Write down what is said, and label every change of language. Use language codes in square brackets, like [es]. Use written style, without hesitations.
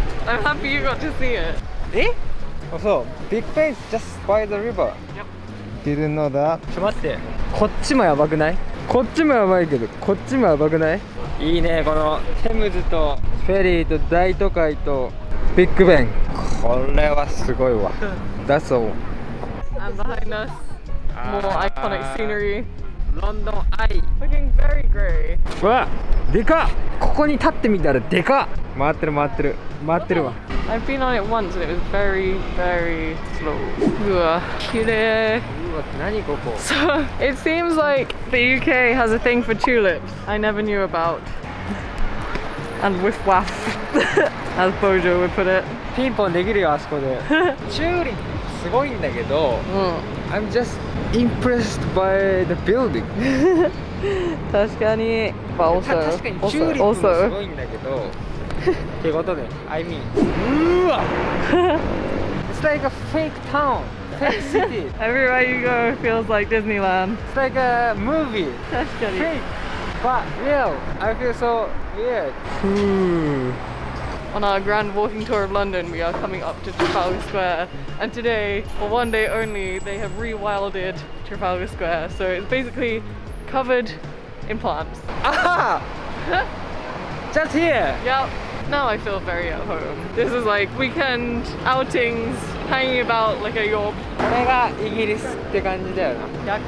[en] I'm happy you got to see it. [ja] え？あ、そう。 [en] Big Ben is just by the river. Yep. Didn't know that. [ja] ちょっと待って。こっちもやばくない？こっちもやばいけど、こっちもやばくない？いいね、このテムズとフェリーと大都会とビッグベン。これはすごいわ。 [en] That's all. And behind us, more iconic scenery. [ja] ロンドンアイ。 [en] Looking very grey. [ja] うわ、でかっ。ここに立ってみたらでかっ。回ってる回ってる回ってるわ。 [en] I've been on it once and it was very, very slow. [ja] うわ、綺麗。うわ、何ここ。 [en] So it seems like the UK has a thing for tulips I never knew about. And whiff waff, as Bojo would put it. [ja] ピンポンできるよ、あそこで。チューリップすごいんだけど、 [en] I'm just impressed by the building. [ja] 確かに。 [en] But [ja] 確かにチューリップもすごいんだけど。ってことで、 [en] I mean. うわIt's like a fake town, fake city. Everywhere you go feels like Disneyland. It's like a movie. [ja] 確かに。 [en] Fake, but real. I feel so weird. On our grand walking tour of London, we are coming up to Trafalgar Square, and today, for one day only, they have rewilded Trafalgar Square. So it's basically covered in plants. Ah! Just here. Yep. Now I feel very at home. This is like weekend outings, hanging about like a York. [ja] これがイギリスって感じだよな。